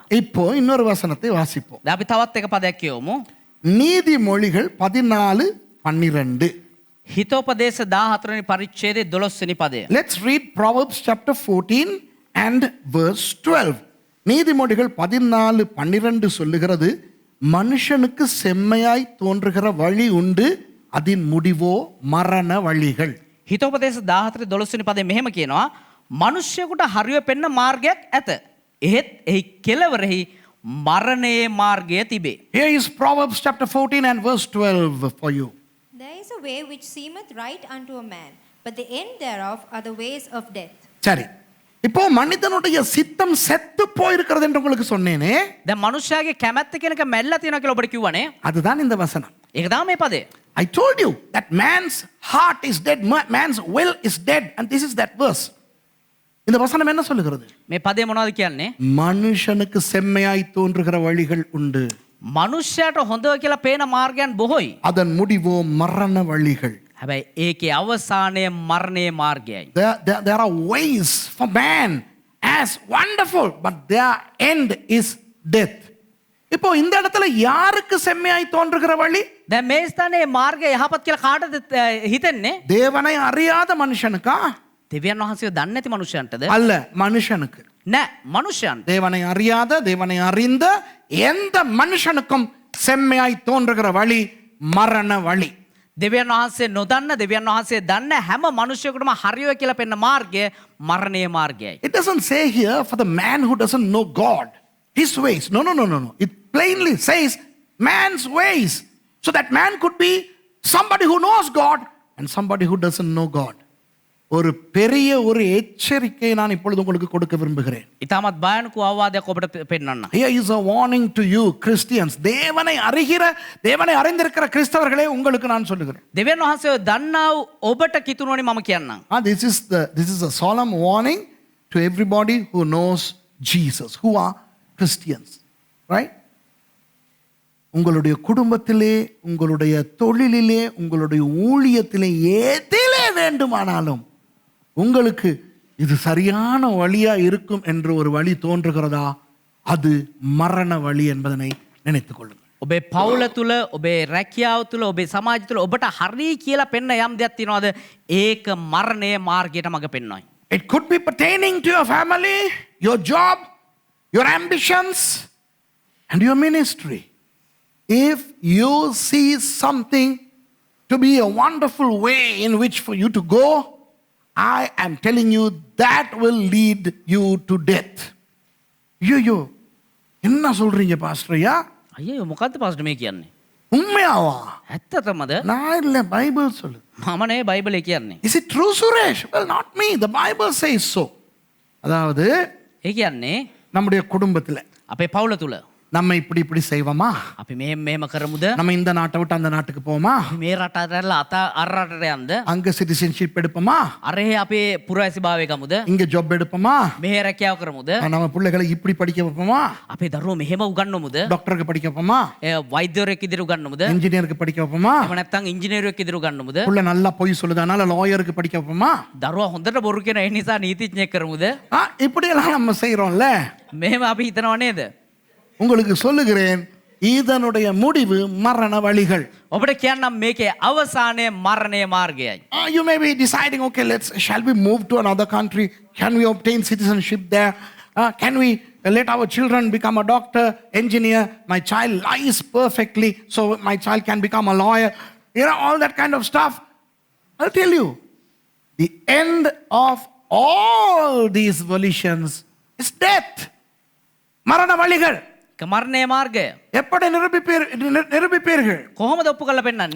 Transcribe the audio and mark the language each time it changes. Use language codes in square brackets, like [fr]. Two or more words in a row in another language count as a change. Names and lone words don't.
[ta] இப்போ இன்னொரு வசனத்தை வாசிப்போம். [si] දැන් අපි තවත් එක පදයක් කියවමු. [ta] நீதிமொழிகள் 14:12. [si] හිතෝපදේශ 14 වෙනි පරිච්ඡේදයේ 12 වෙනි පදය. [en] Let's read Proverbs chapter 14 and verse 12. [ta] நீதிமொழிகள் 14:12 சொல்லுகிறது, மனுஷனுக்கு செம்மையாய் தோன்றுகிற வழி உண்டு, அதின் முடிவோ மரண வழிகள். [si] හිතෝපදේශ 14 12 වෙනි පදේ මෙහෙම කියනවා, මිනිස්සුෙකුට හරිය පෙන්න මාර්ගයක් ඇත. එහෙත් එහි කෙළවරෙහි මරණයේ මාර්ගය තිබේ. [en] Here is Proverbs chapter 14 and verse 12 for you. There is a way which seemeth right unto a man, but the end thereof are the ways of death. [ta] சரி, இப்போ மனிதனுடைய சித்தம் செத்து போயிருக்கிறது என்று உங்களுக்கு சொன்னேனே. [si] දැන් මිනිස්යාගේ කැමැත්ත කියන එක මැල්ලා තියෙනවා කියලා ඔබට කිව්වනේ. [ta] அதுதான் இந்த வசனம். [si] ඒක තමයි මේ පදේ. [en] I told you that man's heart is dead, man's will is dead, and this is that verse. [ta] இந்த வசனம் என்ன சொல்லுகிறது? [si] මේ පදේ මොනවද කියන්නේ? [ta] மனுஷனுக்கு செம்மையாய் தோன்றுகிற வழிகள் உண்டு, [si] මිනිස්යාට හොඳ කියලා පේන මාර්ගයන් බොහෝයි. [ta] அதன் முடிவோ மரண வழிகள். [si] හැබැයි ඒකේ අවසානය මරණයේ මාර්ගයයි. [en] There are ways for man as wonderful, but their end is death. [ta] இப்போ இந்த இடத்துல யாருக்கு செம்மையாய் தோன்றுகிற வழி? [si] දැන් මේ ස්ථානයේ මාර්ගය යහපත් කියලා කාටද හිතෙන්නේ? [ta] தேவனை அறியாத மனுஷனுக்கா? [si] දෙවියන් වහන්සේව දන්නේ නැති මනුෂ්‍යයන්ටද? [ta] அல்ல, மனுஷனுக்கு. [si] නෑ, මනුෂ්‍යයන්ට. [ta] தேவனை அறியாத, தேவனை அறிந்த எந்த மனுஷனுக்கும் செம்மையாய் தோன்றுகிற வழி மரண வழி. [si] දෙවියන් වහන්සේ නොදන්න, දෙවියන් වහන්සේ දන්න හැම මනුෂ්‍යයෙකුටම හරියෝ කියලා පෙන්න මාර්ගය මරණයේ මාර්ගයයි. [en] It doesn't say here for the man who doesn't know God, his ways. No. It plainly says man's ways. So that man could be somebody who knows God and somebody who doesn't know God. [ta] ஒரு பெரிய ஒரு எச்சரிக்கை நான் இப்பொழுது உங்களுக்கு கொடுக்க விரும்புகிறேன். [si] ඉතාමත් භයානක අවවාදයක් ඔබට පෙන්නන්න. [en] Here is a warning to you Christians. [ta] தேவனை அறிந்திருக்கிற கிறிஸ்தவர்களே உங்களுக்கு நான் சொல்லுகிறேன். [si] දෙවියන් වහන්සේව දන්නා වූ ඔබට කිතුණෝනේ මම කියන්නම්. [en] This is a solemn warning to everybody who knows Jesus, who are Christians. Right? [ta] உங்களுடைய குடும்பத்திலே, உங்களுடைய தொழிலிலே, உங்களுடைய ஊழியத்திலே, எதிலே வேண்டுமானாலும் உங்களுக்கு இது சரியான வழியா இருக்கும் என்று ஒரு வழி தோன்றுகிறதா, அது மரண வழி என்பதனை நினைத்துக் கொள்ளுங்கள். [si] ඔබේ පවුල තුල, ඔබේ රැකියාව තුල, ඔබේ සමාජය තුල ඔබට හරි කියලා පෙන්න යම් දෙයක් තියෙනවද? ඒක මරණයේ මාර්ගයට මඟ පෙන්වයි. [en] It could be pertaining to your family, your job, your ambitions and your ministry. If you see something to be a wonderful way in which for you to go, I am telling you that will lead you to death. [ta] ஐயோ என்ன சொல்றீங்க பாஸ்டர்யா? [si] අයියෝ මොකද්ද පාස්ටර් මේ කියන්නේ? [ta] உண்மையாவா? [si] ඇත්තටමද? [ta] நான் இல்ல, பைபிள் சொல்லு. [si] මම නේ බයිබලේ කියන්නේ. [en] Is it true, Suresh? Well, not me. The Bible says so. [ta] அதாவது [si] ඒ කියන්නේ [ta] நம்முடைய குடும்பத்துல [si] අපේ පවුල තුල [ta] நம்ம இப்படி செய்வோமா? [si] අපි මෙහෙම කරමුද? [ta] நம்ம இந்த நாட்டை விட்டு அந்த நாட்டுக்கு போவோமா? [si] මේ රට අරලා අර රටට යන්ද? [ta] அங்க சிட்டிசன்ஷிப் எடுப்போமா? [si] අරහේ අපේ පුරවැසිභාවය ගමුද? [ta] இங்க ஜாப் எடுப்போமா? [si] මෙහෙ රැකියාව කරමුද? [ta] நம்ம பிள்ளைகளை இப்படி படிக்க வைப்போமா? [si] අපේ දරුවෝ මෙහෙම උගන්වමුද? [ta] டாக்டருக்கு படிக்க வைப்போமா? [si] වෛද්‍යවරයෙක් ඉදිරි උගන්වමුද? [ta] இன்ஜினியருக்கு படிக்க வைப்போமா? [si] එහෙම නැත්නම් ඉංජිනේරුවෙක් ඉදිරි උගන්වමුද? [ta] புள்ள நல்லா பொய் சொல்லுதானால லாயருக்கு படிக்க வைப்போமா? [si] දරුවා හොඳට බොරු කියන ඒ නිසා නීතිඥයෙක් කරමුද? [ta] இப்படி எல்லாம் நம்ம செய்றோம்ல. [si] මෙහෙම අපි හිතනව නේද? [ta] உங்களுக்கு சொல்லுகிறேன், இதனுடைய முடிவு மரண வழிகள். [si] ඔබට කියන්නම් මේකේ අවසානය මරණයේ මාර්ගයයි. [en] You may be deciding, okay, shall we move to another country? Can we obtain citizenship there? Can we let our children become a doctor, engineer? My child lies perfectly, so my child can become a lawyer. All that kind of stuff. I'll tell you, the end of all these volitions is death. [ta] மரண வழிகள். [si] මරණයේ මාර්ගය [ta] எப்படி நிரூபிப்பீர்கள்? [si] කොහොමද ඔප්පු කරලා පෙන්නන්නේ?